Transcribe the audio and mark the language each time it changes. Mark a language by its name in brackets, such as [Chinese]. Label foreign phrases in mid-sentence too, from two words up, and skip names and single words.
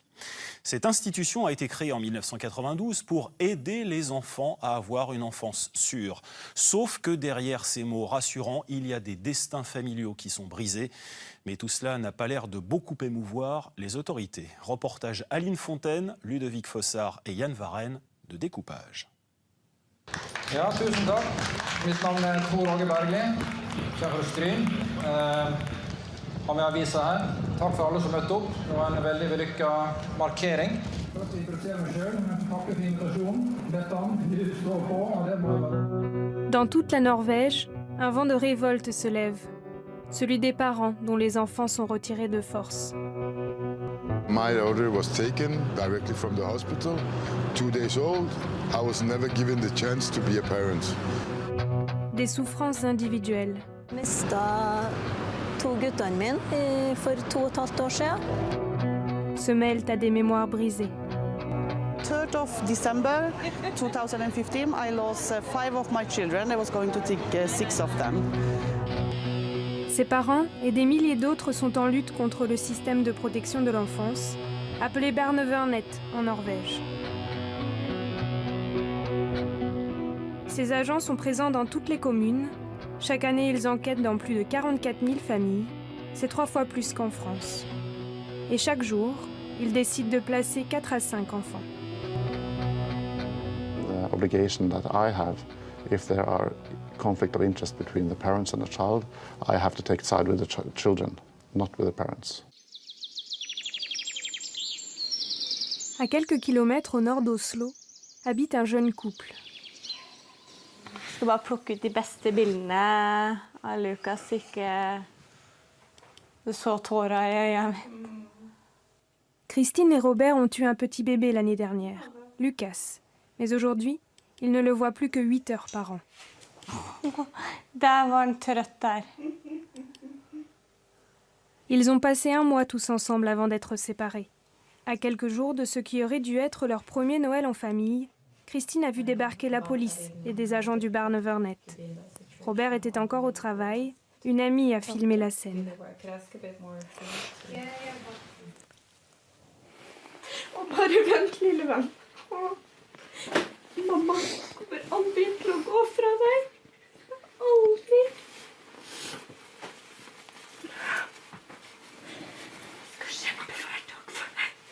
[French] Cette institution a été créée en 1992 pour aider les enfants à avoir une enfance sûre. Sauf que derrière ces mots rassurants, il y a des destins familiaux qui sont brisés. Mais tout cela n'a pas l'air de beaucoup émouvoir les autorités. Reportage Aline Fontaine, Ludovic Fossard et Yann Varenne de Découpage. [Norwegian] Ja, tusen takk. Mitt navn er Tor Åge Bergli. Kjær fra Stryn. Har vi avisa her. Takk for alle som møtte opp. Det var en veldig vellykket markering. Først vil jeg introdusere meg selv. Takk for invitasjonen. Bettan, du står på, og det må... [French] Dans toute la Norvège, un vent de révolte se lève. Celui des parents dont les enfants sont retirés de force. [English] My daughter was taken directly from the hospital, 2 days old. I was never given the chance to be a parent. [French] Des souffrances individuelles. [Norwegian] Mista to guttene mine for 2,5 år siden. [French] Se mêlent à des mémoires brisées. [English] 3rd of December 2015, I lost 5 of my children. I was going to take 6 of them. [French] Ses parents et des milliers d'autres sont en lutte contre le système de protection de l'enfance, appelé Barnevernet en Norvège. Ces agents sont présents dans toutes les communes. Chaque année, ils enquêtent dans plus de 44 000 familles. C'est 3 fois plus qu'en France. Et chaque jour, ils décident de placer 4 à 5 enfants. [English] The obligation that I have, if there are conflict of interest between the parents and the child, I have to take side with the children, not with the parents. [French] À quelques kilomètres au nord d'Oslo, habite un jeune couple. [Norwegian] Jeg skal bare plukke ut de beste bildene av Lukas, ikke du så tåra i øynene. [French] Christine et Robert ont eu un petit bébé l'année dernière, Lucas. Mais aujourd'hui, ils ne le voient plus que 8 heures par an. [Norwegian] Der var han trøtt der. [French] Ils ont passé 1 mois tous ensemble avant d'être séparés. À quelques jours de ce qui aurait dû être leur premier Noël en famille, Christine a vu débarquer la police et des agents du Barnevernet. Robert était encore au travail. Une amie a filmé la scène. [Norwegian] Bare vent, lille venn. Mamma kommer aldri til å gå fra deg. Aldri. Jeg skal kjempe hver dag for deg.